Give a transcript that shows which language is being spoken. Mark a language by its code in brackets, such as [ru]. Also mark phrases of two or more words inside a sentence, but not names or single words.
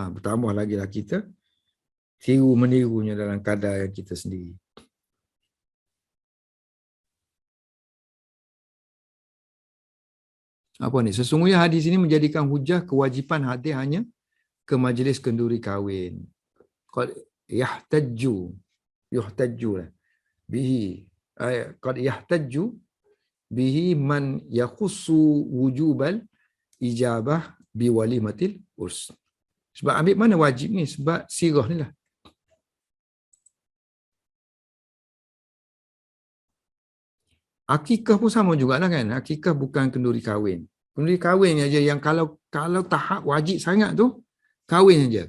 [ms] Bertambah lagi lah kita tiru-menirunya dalam kadar yang kita sendiri. Apa ni? Sesungguhnya hadis ini menjadikan hujah kewajipan hadir hanya ke majlis kenduri kahwin. [ar] قد يحتج له به. قد يحتج به من يخص وجوب الإجابة بوليمة العرس. [ms] Sebab ambil mana wajib ni? Sebab sirah ni lah. Akikah pun sama jugalah kan. Akikah bukan kenduri kahwin. Kenduri kahwin aja yang kalau tahap wajib sangat tu, kahwin aja.